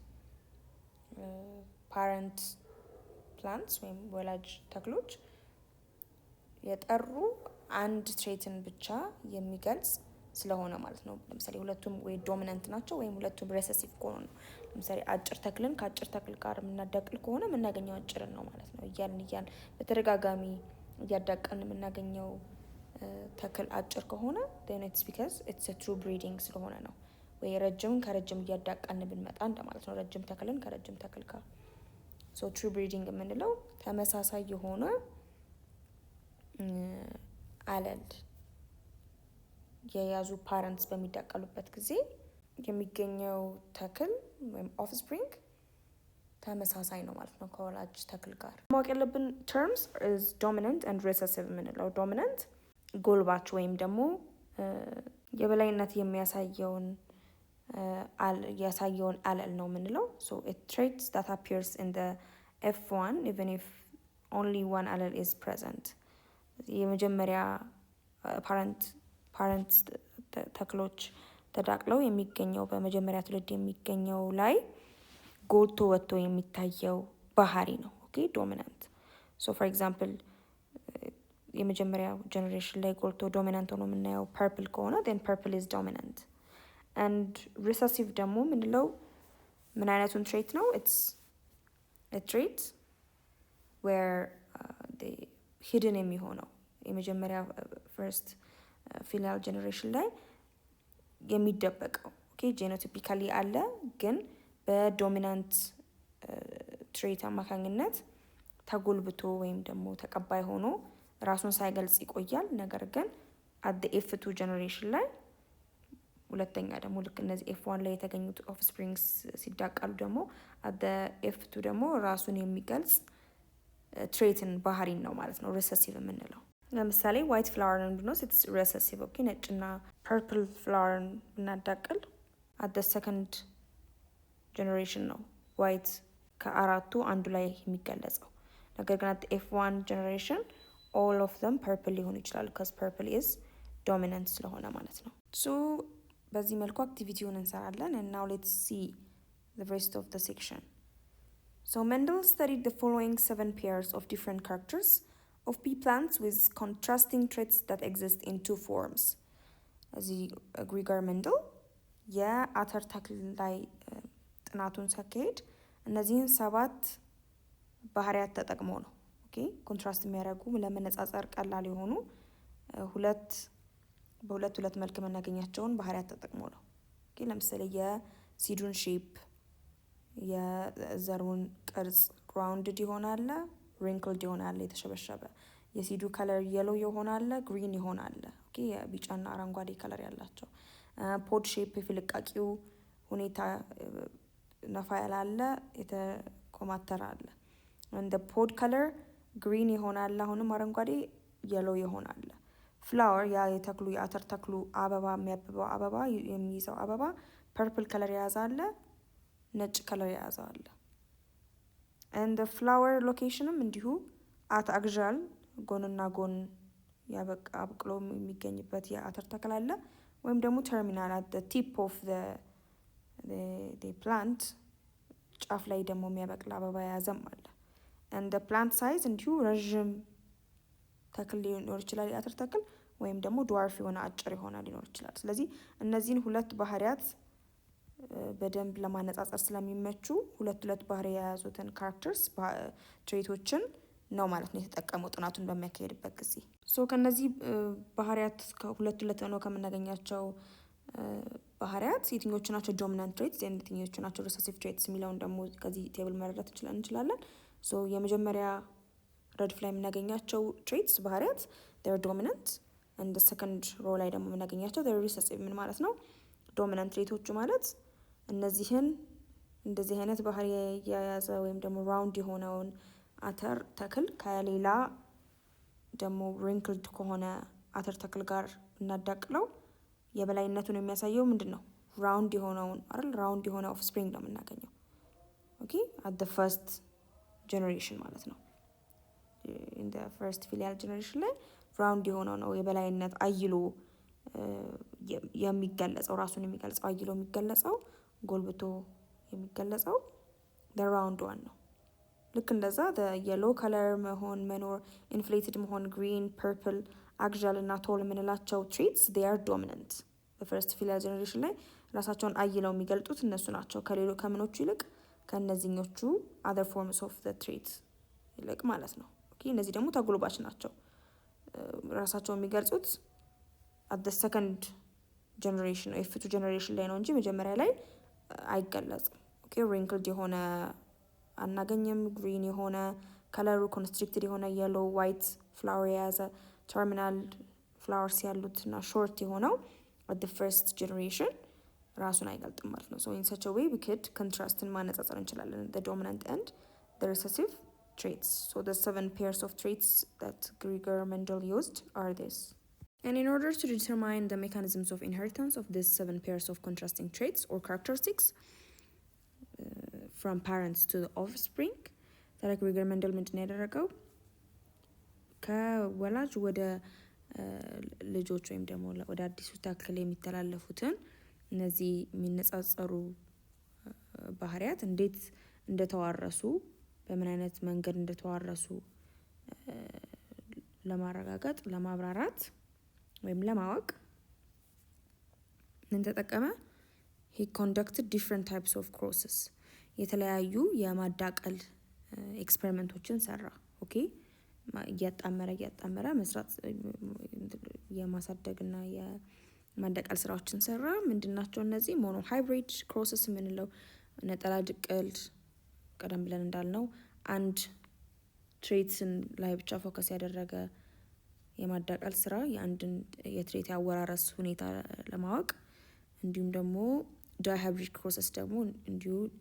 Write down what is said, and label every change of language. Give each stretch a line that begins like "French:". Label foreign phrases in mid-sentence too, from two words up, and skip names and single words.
English: parent plants
Amharic: ወይም ወላጅ ተክሎች የጠሩ አንድ ትሬትን ብቻ የሚገልጽ ስለሆነ ማለት ነው። ለምሳሌ ሁለቱም ወይ ዶሚናንት ናቸው ወይም ሁለቱም ሬሰሲቭ ከሆኑ ነው። ለምሳሌ አጭር ተክልን ከአጭር ተክል ጋር የምናዳቅል ከሆነ የምናገኘው አጭርን ነው ማለት ነው። እያልን በተደጋጋሚ እያዳቀን የምናገኘው ተክል አጭር ከሆነ
English: then it's because it's a true breeding
Amharic: ስለሆነ ነው። ወይ ረጅም ከረጅም እያዳቀን ብንመጣ እንደማለት ነው። ረጅም ተክልን ከረጅም ተክል ጋር
English: so true breeding
Amharic: የምንለው ተመሳሳይ የሆነ አለል የያዙ ፓረንትስ በሚዳቀሉበት ጊዜ የሚገኘው ተክል ወይም ኦፍስፕሪንግ ተመሳሳይ ነው ማለት ነው ከወላጅ ተክል ጋር። ማወቅ ያለብን
English: terms is dominant and recessive
Amharic: የምንለው dominant ጎልባች ወይም ደግሞ የበላይነት የሚያሳየውን አለል ነው የምንለው።
English: so it traits that appears in the F1 even if only one allele is present.
Amharic: የመጀመሪያ ፓረንት ተክሎች ተዳቅለው የሚገኘው በመጀመሪያ ትውልድ የሚገኘው ላይ ጎልቶ ወጥቶ የሚታየው ባህሪ ነው።
English: okay dominant so for example
Amharic: የመጀመሪያው ጀነሬሽን ላይ ጎልቶ ዶሚናንት ሆኖ የምናየው ፐርፕል ከሆነ
English: then purple is dominant. and recessive
Amharic: ደግሞ ምንለው ምን አይነቱን ትሬት ነው?
English: it's a trait where the hidden
Amharic: የሚሆነው የመጀመሪያ
English: first filial generation
Amharic: ላይ የሚደበቀው
English: okay genotypically
Amharic: አለ ግን በዶሚናንት ትሬት አማካኝነት ተጎልብቶ ወይም ደግሞ ተቀባይ ሆኖ ራሱን ሳይገልጽ ይቆያል። ነገር ግን
English: at the F2 generation
Amharic: ላይ ሁለተኛ ደግሞ ልክ እነዚህ F1 ላይ የተገኙት ኦፍስፕሪንግስ ሲዳቀሉ ደግሞ
English: at the F2
Amharic: ደግሞ ራሱን የሚገልጽ ትሬትን ባህሪን ነው ማለት ነው ሪሰሲቭ የምንለው። ለምሳሌ
English: white flower
Amharic: ብንወስድ
English: it's recessive
Amharic: ኦኬ ነጭና
English: purple flower
Amharic: ብናዳቅል
English: at the second generation
Amharic: ነው ዋይት ከአራቱ አንዱ ላይ የሚገለጸው። ነገር ግን
English: at the F1 generation all of them purple
Amharic: ሊሆኑ ይችላሉ
English: because purple is dominant
Amharic: ስለሆነ ማለት ነው። so በዚህ መልኩ አክቲቪቲውን እንሰራለን
English: and now let's see the rest of the section. so Mendel studied the following 7 pairs of different characters of pea plants with contrasting traits that exist in 2 forms.
Amharic: እዚህ ግሪገር ሜንደል የአተር ተክል ላይ ጥናቱን ሲያካሂድ እነዚህን 7 ባህሪያት ተጠቅሞ ነው
English: okay contrast
Amharic: የሚያደርጉ ለመነጻጸር ቀላል የሆኑ በሁለት መልክ የምናገኛቸውን ባህሪያት ተጠቅሞ ነው ኦኬ ለምሳሌ የሲዱን ሼፕ የዘሩን ቅርጽ ግራውንድድ ይሆናል wrinkled ይሆናል የተሸበሸበ የሲዱ ከለር yellow ይሆናል green ይሆናል ኦኬ የቢጫና አረንጓዴ ከለር ያላቸው
English: pod shape
Amharic: የፍልቃቂው ሁኔታ ነፋ ያላለ የተኮማተረ አለ
English: and the pod color green
Amharic: ይሆናል አሁንም አረንጓዴ yellow ይሆናል flower ያ የተክሉ የአተር ተክሉ አበባ የሚያብበው አበባ የሚይዘው አበባ
English: purple color
Amharic: ያዛለ ነጭ color ያዛለ
English: and the flower locationም
Amharic: እንዲሁ
English: at axial
Amharic: ጎንና ጎን አብቅሎ የሚገኝበት የአተር ተክል አለ ወይም ደግሞ
English: terminal at the tip of the plant
Amharic: ጫፍ ላይ ደግሞ የሚያበቅል አበባ ያዘም አለ
English: and the plant size
Amharic: እንዲሁ ረጅም ተክል ሊኖር ይችላል የአተር ተክል ወይም ደግሞ dwarf የሆነ አጭር የሆነ ሊኖር ይችላል። ስለዚህ እነዚህን ሁለት ባህሪያት በደንብ ለማነጻጸር ስለሚመቹ ሁለት ባህሪ የያዙትን ካራክተርስ ትሬቶችን ነው ማለት ነው የተጠቀመው ጥናቱን በሚያካሄድበት ጊዜ። ከነዚህ ባህሪያት ከሁለት ነው ከምናገኛቸው ባህሪያት የትኞቹ ናቸው
English: dominant traits
Amharic: የትኞቹ ናቸው
English: recessive traits
Amharic: የሚለውን ደግሞ ከዚህ ቴብል መረዳት እንችላለን። የመጀመሪያ ረድፍ ላይ የምናገኛቸው ትሬትስ ባህሪያት
English: they are dominant and the second row
Amharic: ላይ ደግሞ የምናገኛቸው
English: they are recessive
Amharic: ምን ማለት ነው? ዶሚናንት ትሬቶቹ ማለት እነዚህን እንደዚህ አይነት ባህሪ የያዘ ወይም ደግሞ ራውንድ የሆነውን አተር ተክል ከሌላ ደግሞ wrinkled ከሆነ አተር ተክል ጋር እናዳቅለው የበላይነቱን የሚያሳየው ምንድነው? ራውንድ የሆነውን አይደል ራውንድ የሆነ ኦፍስፕሪንግ ነው የምናገኘው ኦኬ
English: at the first generation
Amharic: ማለት ነው
English: in the first filial generation
Amharic: ላይ ራውንድ የሆነው ነው የበላይነት አይሎ የሚገለጸው ራሱን የሚገልጸው አይሎ የሚገለጸው ጎልብቶ የሚገለጸው
English: the round one
Amharic: ነው። ልክ እንደዛ
English: the yellow color
Amharic: መኖር inflated መሆን green purple axial እና tall የምንላቸው
English: traits they are dominant
Amharic: በ
English: first filial generation
Amharic: ላይ ራሳቸውን አይለው የሚገልጡት እነሱ ናቸው ከምኖቹ ይልቅ ከነዚህኞቹ
English: other forms of the trait
Amharic: ይልቅ ማለት ነው ኦኬ እነዚህ ደግሞ ተጎልባች ናቸው ራሳቸው የሚገልጹት at
English: the second generation F2 generation
Amharic: ላይ ነው እንጂ መጀመሪያ ላይ አይገለጽም።
English: okay wrinkled
Amharic: የሆነ አናገኝም። ግሪን የሆነ ከለሩ ኮንስትሪክትድ የሆነ
English: yellow white flower
Amharic: የያዘ
English: terminal flowers
Amharic: ያሉት እና short የሆነው
English: at the first generation
Amharic: ራሱን አይገልጥም ማለት ነው።
English: so in such a way we could contrast
Amharic: ማነጻጸር እንችላለን
English: the dominant and the recessive traits. So the 7 pairs of traits that Gregor Mendel used are this. And in order to determine the mechanisms of inheritance of these 7 pairs of contrasting traits or characteristics from parents to the offspring,
Amharic: ታዲያ ግሪገር መንደል ምንድን ነው ያደረገው? ከወላጅ ወደ ልጆች ወይም ደግሞ ወደ አዲሱ ተክል የሚተላለፉትን እነዚህ የሚነጻጸሩ ባህሪያት እንዴት እንደተዋረሱ በምን አይነት መንገድ እንደተዋረሱ ለማረጋገጥ ለማብራራት ወይም ለማወቅ ምን ተጠቀመ?
English: he conducted different types of crosses
Amharic: የተለያዩ የማዳቀል ኤክስፐሪመንቶችን ሰራ። ኦኬ እያጣመረ መስራት የማሳደግና የማዳቀል ስራዎችን ሰራ። ምንድናቸው እነዚህ?
English: mono hybrid crosses
Amharic: የምንለው ነጠላ ድቅል፣ ቀደም ብለን እንዳልነው አንድ ትሬትስን ላይ ብቻ ፎከስ ያደረገ የማዳቀል ስራ የአንድን የትሬት ያወራረስ ሁኔታ ለማወቅ፣ እንዲሁም ደግሞ
English: dihybrid crosses
Amharic: ደግሞ እንዲሁ